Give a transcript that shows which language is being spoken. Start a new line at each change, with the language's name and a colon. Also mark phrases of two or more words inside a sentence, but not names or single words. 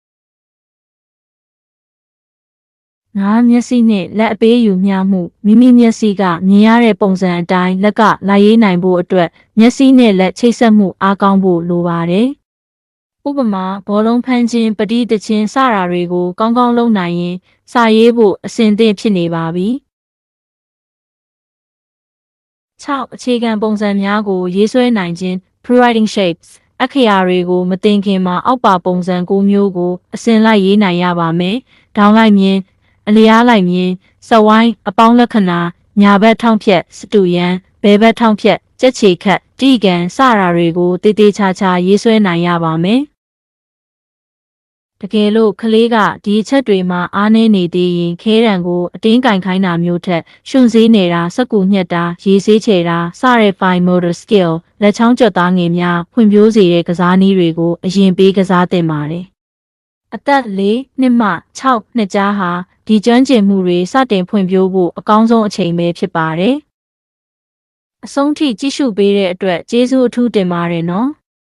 Burmese: မျက်စိနဲ့လက်အပေးယူမျှမှုမိမိမျက်စိကမြင်ရတဲ့ပုံစံအတိုင်းလက်ကလာရေးနိုင်ဖို့အတွက်မျက်စိနဲ့လက်ချိတ်ဆက်မှုအားကောင်းဖို့လိုပါတယ်။ဥပမာဘောလုံးဖမ်းခြင်းပဋိသင်ခြင်းစတာတွေကိုကောင်းကောင်းလုပ်နိုင်ရင်စာရေးဖို့အဆင်သင့်ဖြစ်နေပါပြီ ။6အခြေခံပုံစံများကိုရေးဆွဲနိုင်ခြင်း
English: pre-writing shapes
Burmese: အခရာတွေကိုမသိခင်မှာအောက်ပါပုံစံ9မျိုးကိုအစဉ်လိုက်ရေးနိုင်ရပါမယ်။ဒေါင်းလိုက်မြင်အလျားလိုက်မြင်စဝိုင်းအပေါင်းလက္ခဏာညာဘက်ထောင့်ဖြတ်စတူယန်ဘဲဘက်ထောင့်ဖြတ်ကြက်ချေခတ်တိကန်စတာတွေကိုတေးသေးချာချာရေးဆွဲနိုင်ရပါမယ် တကယ်လို့ကလေးကဒီအချက်တွေမှာအားနည်းနေသေးရင်ခဲရန်ကိုအတင်းကင်ခိုင်းတာမျိုးထက်ရှုံစေးနေတာစက်ကူညက်တာရေးဆေးချေတာစတဲ့
English: fine motor skill
Burmese: လက်ချောင်းကြွသားငယ်များဖွံ့ဖြိုးစေတဲ့ကစားနည်းတွေကိုအရင်ပေးကစားသင့်ပါတယ်အသက်4နှစ်မှ6နှစ်ကြားဟာဒီကျွမ်းကျင်မှုတွေစတင်ဖွံ့ဖြိုးဖို့အကောင်းဆုံးအချိန်ပဲဖြစ်ပါတယ်။အဆုံးထိကြည့်ရှုပေးတဲ့အတွက်ကျေးဇူးအထူးတင်ပါတယ်နော်။